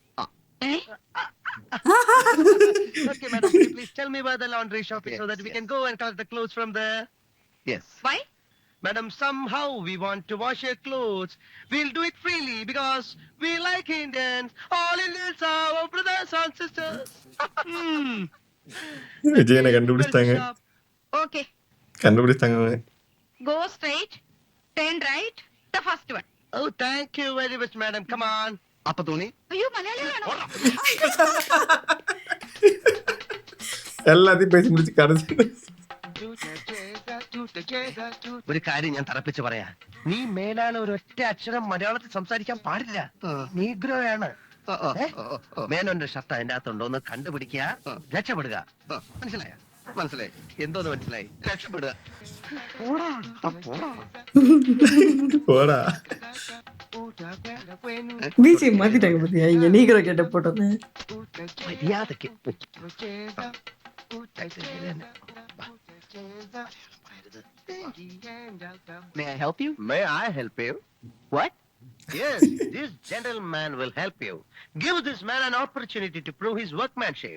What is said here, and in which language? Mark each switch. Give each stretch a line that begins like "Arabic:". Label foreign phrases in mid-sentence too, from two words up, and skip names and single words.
English: Okay, madam, please tell me where the laundry shop is so that we can go and collect the clothes from there. Yes. Why? Madam, somehow we want to wash your clothes. We'll do it freely because we like Indians. All Indians are our brothers and sisters.
Tamil: விஜயனை கண்டுபிடிச்சிட்டாங்க.
English: Okay.
Tamil: கண்டுபிடிச்சிட்டாங்க.
English: Go straight, turn right, the first one. Oh, thank you very much, madam. Come on.
Malayalam: അപ്പൊ തോന്നി അയ്യോ മലയാളിയാണോ?
Tamil: எல்லாத்தையும் பேசி முடிச்சு கடைசி
Malayalam: ഒരു കാര്യം ഞാൻ തറപ്പിച്ച് പറയാ, നീ മേലാണ് ഒരൊറ്റ അക്ഷരം മലയാളത്തിൽ സംസാരിക്കാൻ പാടില്ല. നീഗ്രോയാണ്. മേനോന്റെ ഷർട്ട് അതിന്റെ അകത്തുണ്ടോ എന്ന് കണ്ടുപിടിക്കുക, രക്ഷപ്പെടുക. മനസ്സിലായ? മനസ്സിലായി. എന്തോന്ന് മനസ്സിലായി? രക്ഷപ്പെടുക.
Tamil: போடா பிஜிஎம் மாத்திட்டாங்க பாத்தியா இங்க நீக்கிற கேட்ட போட்டது.
Malayalam: മര്യാദക്ക്
English: May I help you? May I help you? What? Yes, this gentleman will help you. Give this man an opportunity to prove his workmanship.